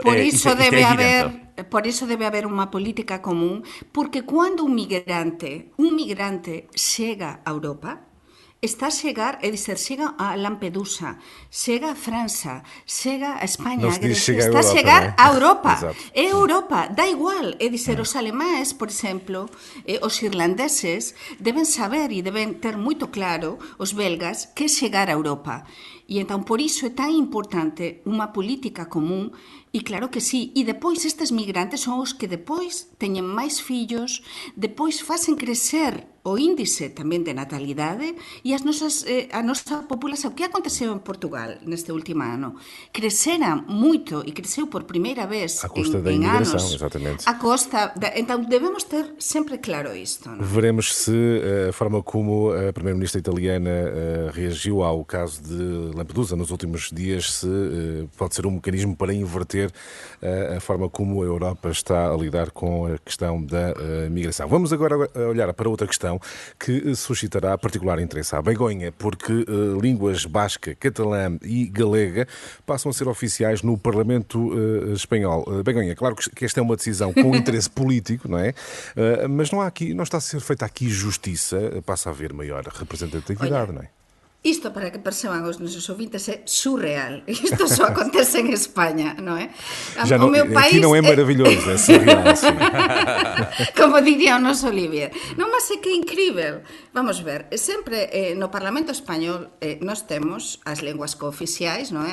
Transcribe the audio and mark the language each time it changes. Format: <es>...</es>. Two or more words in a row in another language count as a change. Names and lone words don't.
<pt>Por isso deve haver uma política comum, porque quando um migrante chega à Europa, está a chegar, é dizer, chega a Lampedusa, chega a França, chega a Espanha, a Grecia, está a chegar a Europa. É Europa, dá igual. É dizer, os alemães, por exemplo, os irlandeses, deben saber e deben ter muito claro, os belgas, que é chegar a Europa. E então, por isso é tão importante uma política comum.</pt> <gl>E claro que sí, e depois estes migrantes son os que depois teñen máis fillos, depois facen crecer o índice tamén de natalidade e a nosa populación. O que aconteceu en Portugal neste último ano? Crecera moito e creceu por primeira vez en anos.</gl> <pt>Exatamente. A costa, então devemos ter sempre claro isto. Não? Veremos se a forma como a Primeira-Ministra italiana reagiu ao caso de Lampedusa nos últimos dias, se pode ser um mecanismo para inverter a forma como a Europa está a lidar com a questão da migração. Vamos agora olhar para outra questão que suscitará particular interesse à Begonha, porque línguas basca, catalã e galega passam a ser oficiais no Parlamento espanhol. Begonha, claro que esta é uma decisão com interesse político, não é? Mas não está a ser feita aqui justiça, passa a haver maior representatividade, não é?</pt> <gl>Isto, para que perceban os nosos ouvintes, é surreal. Isto só acontece en España, non é? O meu país aquí non é maravilloso, é surreal. Como diría o noso Olivier. Non, mas é que é incrível. Vamos ver, sempre no Parlamento Español nós temos as linguas cooficiais, non é?</gl>